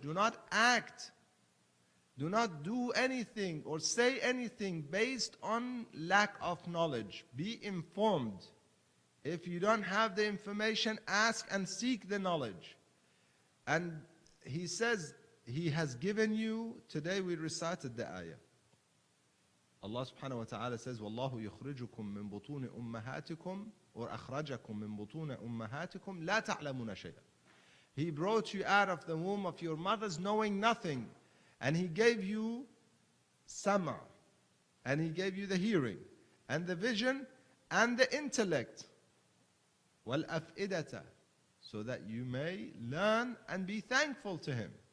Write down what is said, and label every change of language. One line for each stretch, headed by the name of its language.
English: Do not act. Do not do anything or say anything based on lack of knowledge. Be informed. If you don't have the information, ask and seek the knowledge. And He says He has given you, today we recited the ayah. Allah subhanahu wa ta'ala says,
Arabic: وَاللَّهُ يُخْرِجُكُم مِّن بُطُونِ أُمَّهَاتِكُمْ or أَخْرَجَكُم مِّن بُطُونِ أُمَّهَاتِكُمْ لَا تَعْلَمُونَ شَيْئًا.
English: He brought you out of the womb of your mothers knowing nothing. And He gave you sama. And He gave you the hearing and the vision and the intellect. وَالْأَفْئِدَةَ, so that you may learn and be thankful to Him.